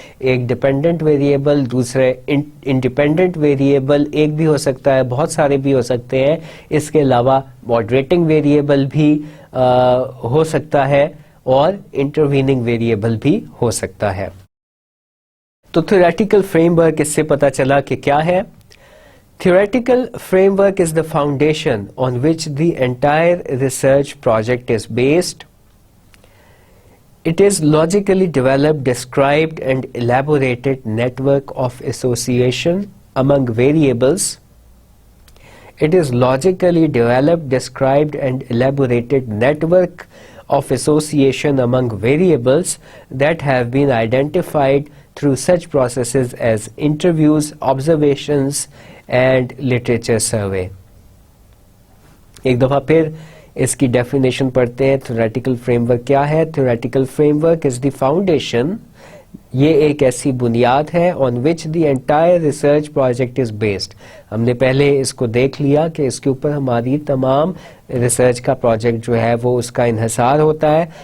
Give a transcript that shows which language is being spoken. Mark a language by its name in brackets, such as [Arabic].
[Urdu] ایک dependent variable, دوسرے independent variable, ایک بھی ہو سکتا ہے, بہت سارے بھی ہو سکتے ہیں. اس کے علاوہ ماڈریٹنگ ویریبل بھی ہو سکتا ہے اور انٹرویننگ ویریبل بھی ہو سکتا ہے. تو تھیوریٹیکل فریم ورک اس سے پتہ چلا کہ کیا ہے. [English] Theoretical framework is the foundation on which the entire research project is based. It is logically developed, described and elaborated network of association among variables. It is logically developed, described and elaborated network of association among variables that have been identified through such processes as interviews, observations and literature survey. [Urdu] ایک دفعہ پھر اس کی definition پڑھتے ہیں. [English] theoretical framework [Urdu] کیا ہے؟ [English] theoretical framework is the foundation, [Urdu] یہ ایک ایسی بنیاد ہے [English] On which the entire research project is based. [Urdu] ہم نے پہلے اس کو دیکھ لیا کہ اس کے اوپر ہماری تمام ریسرچ کا پروجیکٹ جو ہے وہ اس کا انحصار ہوتا ہے.